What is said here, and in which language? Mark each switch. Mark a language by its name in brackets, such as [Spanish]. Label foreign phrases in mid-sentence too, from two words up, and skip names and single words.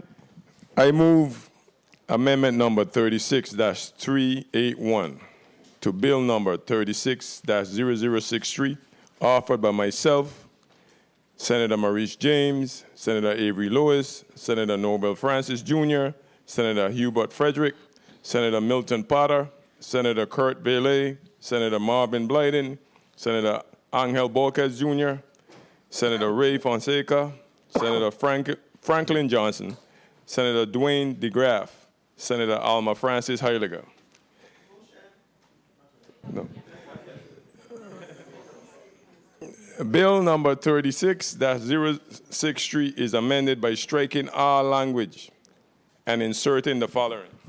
[English] I move amendment number 36-381 to bill number 36-0063, offered by myself, Senator Maurice James, Senator Avery Lewis, Senator Nobel Francis Jr., Senator Hubert Frederick, Senator Milton Potter, Senator Kurt Bailey, Senator Marvin Blyden, Senator Angel Bolquez Jr., Senator Ray Fonseca, Senator Franklin Johnson, Senator Dwayne DeGraff, Senator Alma Francis Heiliger. No. Bill number 36-063 is amended by striking all language and inserting the following.